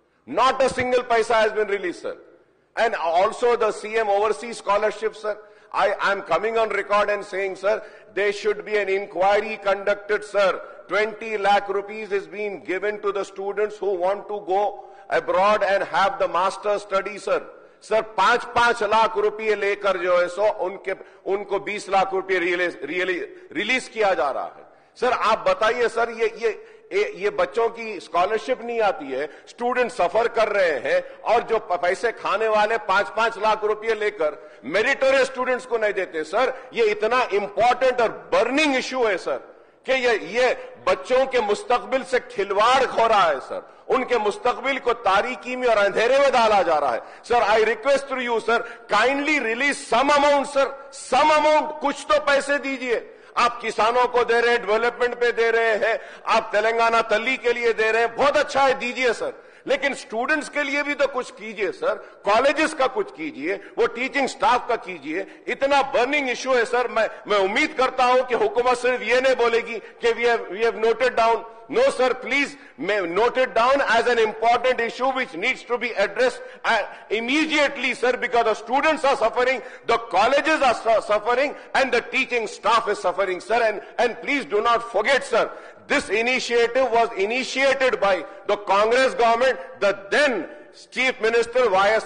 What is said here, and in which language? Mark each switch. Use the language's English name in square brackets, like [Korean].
[English] Not a single paisa has been released, sir. And also the CM overseas scholarship, sir, I am coming on record and saying, sir, there should be an inquiry conducted, sir. 20 lakh rupees is being given to the students who want to go abroad and have the master study, sir. [Urdu] Sir, 5 lakh روپیے لے کر جو ہے سو ان کو 20 lakh روپیے release کیا جا رہا ہے. سر آپ بتائیے سر، یہ بچوں کی اسکالرشپ نہیں آتی ہے، اسٹوڈنٹ سفر کر رہے ہیں، اور جو پیسے کھانے والے 5 lakh روپیے لے کر میریٹوریس اسٹوڈنٹس کو نہیں دیتے. سر یہ اتنا امپورٹنٹ اور برننگ ایشو ہے سر، کہ یہ بچوں کے مستقبل سے کھلواڑ ہو رہا ہے سر، ان کے مستقبل کو تاریکی میں اور اندھیرے میں ڈالا جا رہا ہے. [English] sir I request to you sir, kindly release some amount sir, some amount, [Urdu] کچھ تو پیسے دیجئے. آپ کسانوں کو دے رہے ہیں، ڈیولپمنٹ پہ دے رہے ہیں، آپ تلنگانہ تلی کے لیے دے رہے ہیں، بہت اچھا ہے، دیجئے سر، لیکن سٹوڈنٹس کے لیے بھی تو کچھ کیجئے سر، کالجز کا کچھ کیجئے، وہ ٹیچنگ سٹاف کا کیجئے. اتنا برننگ ایشو ہے سر. میں امید کرتا ہوں کہ حکومت صرف یہ نہیں بولے گی کہ [English] We have noted down. No sir, please note it down as an important issue which needs to be addressed immediately, sir, because the students are suffering, the colleges are suffering, and the teaching staff is suffering, sir. And please do not forget, sir, this initiative was initiated by the Congress government, the then Chief Minister Y.S.